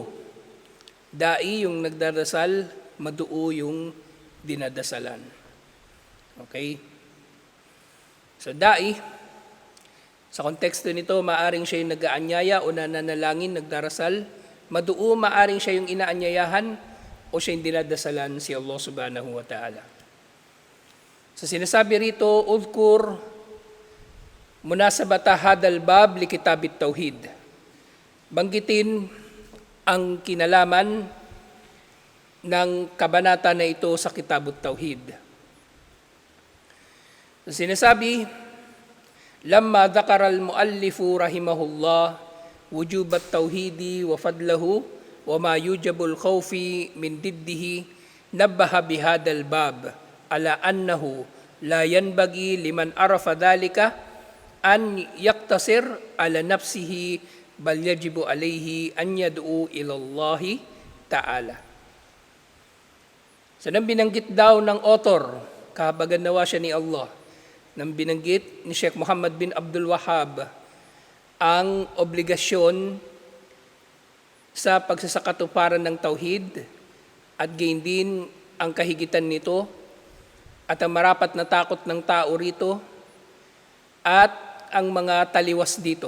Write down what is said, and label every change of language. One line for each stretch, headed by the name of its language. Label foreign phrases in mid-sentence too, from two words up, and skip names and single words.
Filipino: Da'i yung nagdarasal, maduo yung dinadasalan. Okay? So da'i, sa konteksto nito, maaring siya yung nag-aanyaya o nananalangin, nagdarasal. Maduo, maaring siya yung inaanyayahan o siya yung dinadasalan si Allah
Arabic: سبحانه وتعالى.
Filipino: So sinasabi rito,
Arabic: اذكر مناسبة هذا الباب لكتاب التوحيد.
Filipino: Banggitin ang kinalaman ng kabanata na ito sa Kitabut Tauhid. So sinasabi,
Arabic: لما ذكر المؤلف رحمه الله وجوب التوحيد وفضله وما يوجب الخوف من ضده نبه بهذا الباب على أنه لا ينبغي لمن عرف ذلك أن يقتصر على نفسه بل يجب عليه أن يدعو إلى الله تعالى.
Filipino: So nang binanggit daw ng author, kahabagan nawa siya ni Allah, nang binanggit ni Sheikh Muhammad bin Abdul Wahhab ang obligasyon sa pagsasakatuparan ng tauhid at gayon din ang kahigitan nito at ang marapat na takot ng tao rito at ang mga taliwas dito.